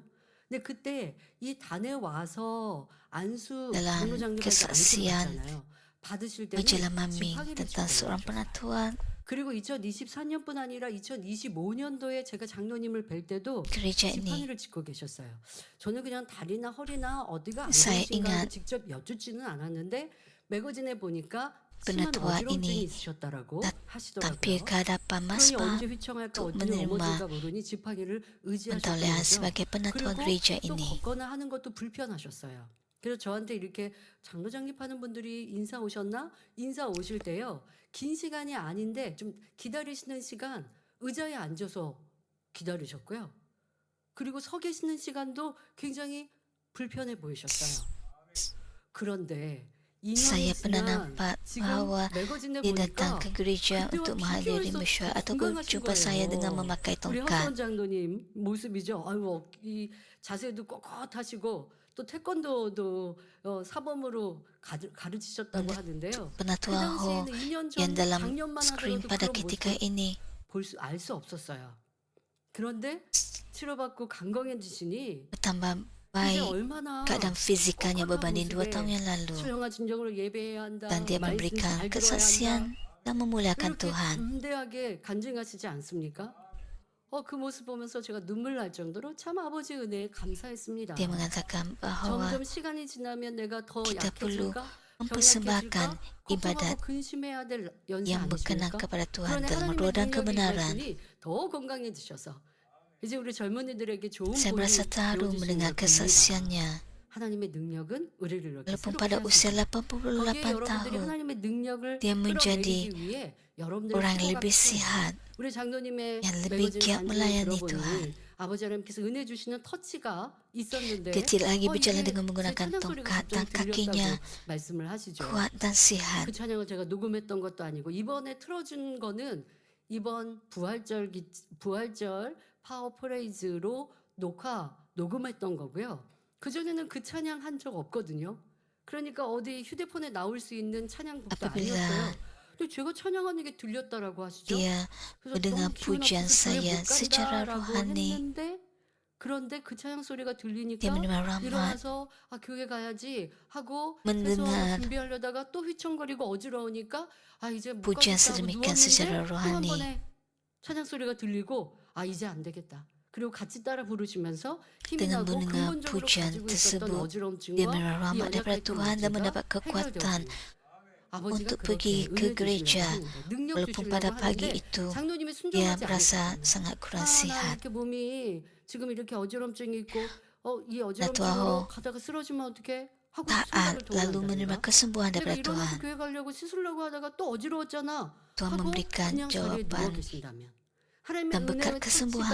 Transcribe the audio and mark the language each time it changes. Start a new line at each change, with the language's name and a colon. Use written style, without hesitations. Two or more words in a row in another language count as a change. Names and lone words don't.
Korean: 근데 그때 이 단에 와서 안수
Malay: Dalam
Korean: 장로 장립할 때 안수를
Malay: kesaksian
Korean: 받잖아요. 받으실 때는
Malay: majalah Mami
Korean: 지팡이를
Malay: tentang
Korean: 짚고
Malay: seorang
Korean: 나오셨어요.
Malay: penatua
Korean: 그리고 2024년뿐 아니라 2025년도에 제가 장로님을 뵐 때도
Malay: gereja ini.
Korean: 지팡이를 짚고 계셨어요. 저는 그냥 다리나 허리나 어디가 안
Malay: Saya
Korean: 좋으신가 하고
Malay: ingat
Korean: 직접 여쭙지는 않았는데 매거진에 보니까 심한
Malay: penatua
Korean: 어지럼증이
Malay: ini
Korean: 있으셨다라고
Malay: tampil
Korean: 하시더라고요.
Malay: ke hadapan
Korean: 그러니
Malay: Mazbah
Korean: 언제 휘청할까
Malay: untuk
Korean: 어디 넘어질까
Malay: menerima
Korean: 모르니 지팡이를 의지하셨던
Malay: pentolehan
Korean: 거죠.
Malay: sebagai penatua
Korean: 그리고
Malay: gereja
Korean: 또
Malay: ini.
Korean: 걷거나 하는 것도 불편하셨어요. 그래서 저한테 이렇게 장로 장립하는 분들이 인사 오셨나? 인사 오실 때요. 긴 시간이 아닌데 좀 기다리시는 시간 의자에 앉아서 기다리셨고요. 그리고 서 계시는 시간도 굉장히 불편해 보이셨어요. 그런데 2년이
Malay: Saya pernah
Korean: 지난
Malay: nampak
Korean: 지금
Malay: bahawa
Korean: 매거진에
Malay: dia datang
Korean: 보니까
Malay: ke gereja
Korean: 그때와
Malay: untuk
Korean: 비교할
Malay: menghadiri
Korean: 수
Malay: mesyuarat
Korean: 없이
Malay: ataupun
Korean: 건강하신
Malay: jumpa saya dengan
Korean: 거예요.
Malay: memakai
Korean: 우리
Malay: tongkat.
Korean: 허수원 장로님 모습이죠. 아유, 이 자세도 꼿꼿하시고 또 태권도도 사범으로 가르치셨다고
Malay: Untuk
Korean: 하는데요. 그
Malay: penatua Ho
Korean: 당시에는 2년
Malay: yang
Korean: 전
Malay: dalam
Korean: 작년만
Malay: screen
Korean: 하더라도
Malay: pada
Korean: 그런
Malay: ketika
Korean: 모습을
Malay: ini
Korean: 알 수 없었어요. 그런데 치료받고 건강해지시니
Malay: bertambah
Korean: 이제
Malay: baik
Korean: 얼마나
Malay: keadaan fizikalnya
Korean: 꼿꼿한
Malay: berbanding 2 tahun
Korean: 모습에
Malay: yang lalu.
Korean: 수영아 진정으로 예배해야 한다.
Malay: Dan dia
Korean: 말씀
Malay: memberikan
Korean: 잘 들어야 한다.
Malay: kesaksian dan memuliakan
Korean: 이렇게
Malay: Tuhan.
Korean: 담대하게 간증하시지 않습니까? 그 모습 보면서 제가 눈물 날 정도로 참 아버지 은혜에 감사했습니다.
Malay: Dia mengatakan bahawa
Korean: 점점 시간이 지나면 내가 더
Malay: kita perlu
Korean: 약해질까?
Malay: mempersembahkan
Korean: 병약해질까?
Malay: ibadat
Korean: 걱정하고 근심해야 될 연세
Malay: yang berkenan
Korean: 아니십니까?
Malay: kepada Tuhan
Korean: 그런데
Malay: dalam
Korean: 하나님의
Malay: roh dan
Korean: 능력이
Malay: kebenaran.
Korean: 임하시니 더 건강해지셔서 이제 우리 젊은이들에게 좋은
Malay: Saya
Korean: 보이
Malay: merasa terharu
Korean: 보여주시는
Malay: mendengar
Korean: 걸 봅니다.
Malay: kesaksiannya.
Korean: 하나님의 능력은 우리를 이렇게
Malay: Walaupun
Korean: 새롭게
Malay: pada usia
Korean: 하십니다. 거기에
Malay: 88
Korean: 여러분들이
Malay: tahun,
Korean: 하나님의 능력을
Malay: dia menjadi
Korean: 끌어내리기 위해 여러분들의
Malay: orang yang
Korean: 필요가
Malay: lebih
Korean: 필요해요.
Malay: sihat,
Korean: 우리 장로님의
Malay: yang lebih
Korean: 매거진
Malay: giat
Korean: 간증을
Malay: melayani
Korean: 들어보니
Malay: Tuhan.
Korean: 아버지 하나님께서 은혜 주시는 터치가 있었는데
Malay: Dia tidak lagi berjalan
Korean: 이게
Malay: dengan
Korean: 제
Malay: menggunakan
Korean: 찬양 소리가
Malay: tongkat
Korean: 갑자기
Malay: dan kakinya
Korean: 들렸다고 말씀을 하시죠.
Malay: kuat dan sihat.
Korean: 그 찬양을 제가 녹음했던 것도 아니고 이번에 틀어준 거는 이번 부활절 파워 프레이즈로 녹음했던 거고요. 그전에는 그 찬양 한 적 없거든요. 그러니까 어디 휴대폰에 나올 수 있는 찬양곡도
Malay: Apabila
Korean: 아니었어요. 근데 제가 찬양하는 게 들렸다라고 하시죠.
Malay: dia
Korean: 그래서
Malay: mendengar
Korean: 너무 기분
Malay: pujian
Korean: 아파서 교회
Malay: saya
Korean: 못
Malay: secara
Korean: 간다라고
Malay: rohani,
Korean: 했는데 그런데 그 찬양 소리가
Malay: dia
Korean: 들리니까
Malay: menerima rahmat,
Korean: 일어나서 교회 가야지 하고 해서
Malay: mendengar
Korean: 준비하려다가 또 휘청거리고 어지러우니까 이제 못
Malay: pujian
Korean: 가겠다고
Malay: sedemikian
Korean: 누웠는데
Malay: secara
Korean: 또 한
Malay: rohani.
Korean: 번에 찬양 소리가 들리고 이제 안 되겠다. 그리고 같이 따라 부르시면서 힘이
Malay: Dengan
Korean: 나고
Malay: mendengar
Korean: 근본적으로
Malay: pujian
Korean: 가지고 있었던
Malay: tersebut, dia
Korean: 어지럼증과
Malay: menerima
Korean: 이
Malay: rahmat daripada
Korean: 연약했던
Malay: Tuhan dan
Korean: 문제가
Malay: mendapat kekuatan
Korean: 해결되었습니다. 아버지가
Malay: untuk
Korean: 그렇게
Malay: pergi ke
Korean: 은혜
Malay: gereja.
Korean: 주시려고 하는데 능력
Malay: Walaupun pada
Korean: 주시려고
Malay: pagi
Korean: 하는데
Malay: itu
Korean: 장로님이
Malay: dia
Korean: 순종하지
Malay: merasa
Korean: 않으셨습니다.
Malay: sangat kurang
Korean: 나
Malay: sihat.
Korean: 이렇게 몸이 지금 이렇게 어지럼증이 있고 이
Malay: Tuhan
Korean: 어지럼증으로 가다가 쓰러지면 어떡해? 하고
Malay: taat
Korean: 손발을
Malay: lalu menerima
Korean: 동원한답니다.
Malay: kesembuhan
Korean: 내가
Malay: daripada
Korean: 일어나서
Malay: Tuhan.
Korean: 교회 가려고 씻으려고 하다가 또 어지러웠잖아.
Malay: Tuhan
Korean: 하고
Malay: memberikan
Korean: 그냥 자리에 누워
Malay: jawaban
Korean: 계신다면 하나님의
Malay: dan berkat
Korean: 은혜와
Malay: kesembuhan